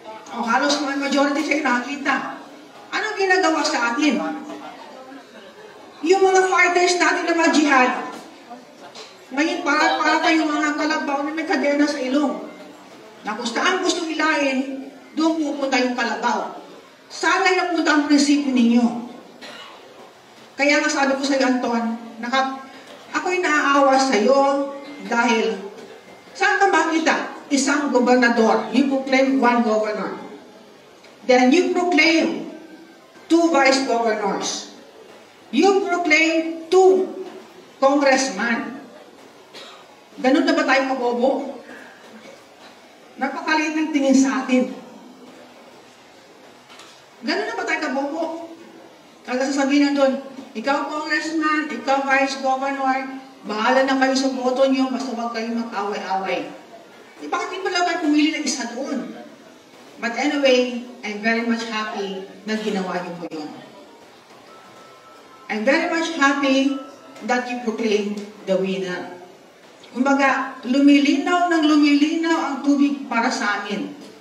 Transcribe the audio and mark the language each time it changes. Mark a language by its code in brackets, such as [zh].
[tl] Halos majority siya nakakita. Anong ginagawa sa atin? Yung mga fighters natin na mga jihad, ngayon para kayong mga kalabaw na may kadena sa ilong. Na kung saan gusto ilahin, doon pupunta yung kalabaw. Saan ay napunta ang prinsipyo ninyo? Kaya nga sabi ko sa iyo, Anton, ako'y naaawa sa iyo dahil saan ka makita? Isang gobernador. [en] You proclaim one governor. Then you proclaim 2 vice governors. You proclaim 2 congressmen. [tl] Ganun na ba tayo kabobo? Napakaliit ng tingin sa atin. Ganun na ba tayo kabobo? Kaya sasabihin na doon, ikaw congressman, ikaw vice governor, bahala na kayo sa boto nyo, basta huwag kayo mag-away-away. Bakit di ba lang kayo pumili ng isa doon? [en] But anyway, I'm very much happy [tl] na ginawa niyo po yun. [en] I'm very much happy that you proclaim the winner. [tl] Kumbaga, lumilinaw ang tubig para sa amin.